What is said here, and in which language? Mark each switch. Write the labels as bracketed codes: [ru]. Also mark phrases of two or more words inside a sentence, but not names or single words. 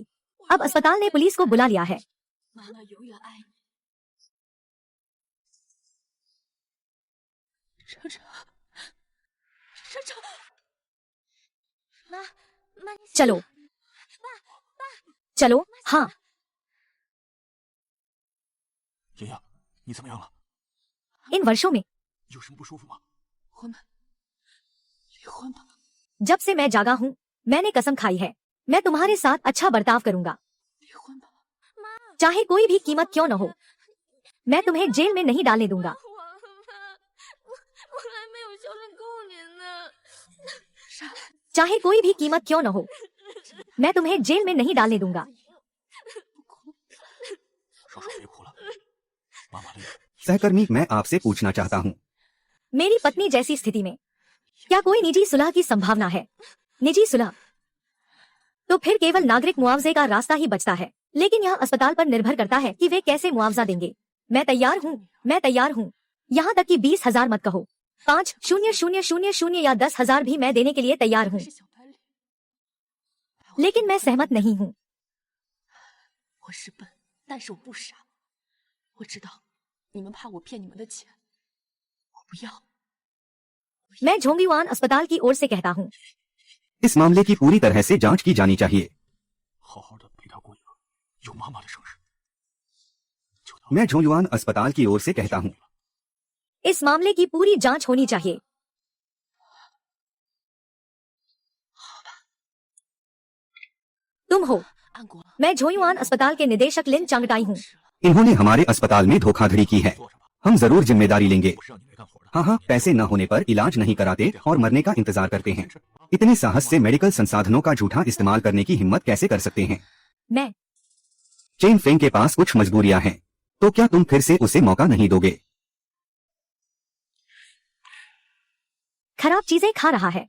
[hi] अब अस्पताल ने पुलिस को बुला लिया है। चलो चलो, हाँ। [zh] 爷爷，你怎么样了？ [hi] इन वर्षों में [zh] 有什么不舒服吗？ [hi] जब से मैं जागा हूँ, मैंने कसम खाई है, मैं तुम्हारे साथ अच्छा बर्ताव करूंगा, चाहे कोई भी कीमत क्यों न हो। मैं तुम्हें जेल में नहीं डालने दूंगा। चाहे कोई भी कीमत क्यों न हो, मैं तुम्हें जेल में नहीं डालने दूंगा। [zh] 少少别哭了，妈妈累了。 [hi] सहकर्मी, मैं आपसे पूछना चाहता हूँ, मेरी पत्नी जैसी स्थिति में क्या कोई निजी सुलह की संभावना है? निजी सुलह तो फिर केवल नागरिक मुआवजे का रास्ता ही बचता है, लेकिन यह अस्पताल पर निर्भर करता है कि वे कैसे मुआवजा देंगे। मैं तैयार हूँ, मैं तैयार हूँ। यहाँ तक कि 20,000 मत कहो, 5,000 या 10,000 भी मैं देने के लिए तैयार हूँ, लेकिन मैं सहमत नहीं हूँ। [zh] 我是笨，但是我不傻。我知道你们怕我骗你们的钱，我不要。 [hi] मैं झोंगयुआन अस्पताल की ओर से कहता हूँ, इस मामले की पूरी तरह से जांच की जानी चाहिए। [zh] 好好的陪他过一个有妈妈的生日。 [hi] मैं झोंगयुआन अस्पताल की ओर से कहता हूँ, इस मामले की पूरी जांच होनी चाहिए। तुम हो? [zh] 安国， [hi] मैं झोंगयुआन अस्पताल के निदेशक लिन चांगटाई हूँ। [zh] 是了， [hi] इन्होंने हमारे अस्पताल में धोखाधड़ी की है। [zh] 坐着吧， [hi] हम जरूर जिम्मेदारी लेंगे। [zh] 我是让你来干活的。 [hi] हाँ हाँ, पैसे न होने पर इलाज नहीं कराते और मरने का इंतजार करते हैं। इतने साहस से मेडिकल संसाधनों का झूठा इस्तेमाल करने की हिम्मत कैसे कर सकते हैं? मैं चेन फेंग के पास कुछ मजबूरियां हैं, तो क्या तुम फिर से उसे मौका नहीं दोगे? खराब चीजें खा रहा है।